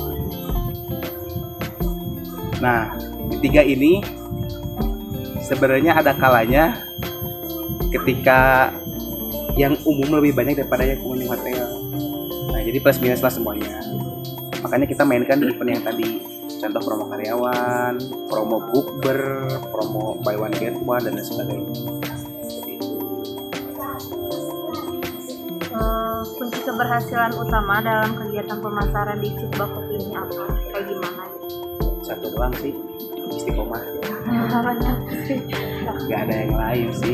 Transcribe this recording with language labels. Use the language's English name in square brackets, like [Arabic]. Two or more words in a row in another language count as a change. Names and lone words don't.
[Indonesian] Nah, di 3 ini sebenarnya ada kalanya ketika yang umum lebih banyak daripada yang pengunjung hotel. Nah, jadi [English] plus minus [Indonesian] lah semuanya. Makanya kita mainkan di event yang tadi, contoh promo karyawan, promo bukber, promo [English] buy one get one, [Indonesian] dan lain sebagainya. Kunci keberhasilan utama dalam kegiatan pemasaran di Cukba Coffee ini apa? Kayak gimana? Satu doang sih, istiqomah. Gak ada yang lain sih.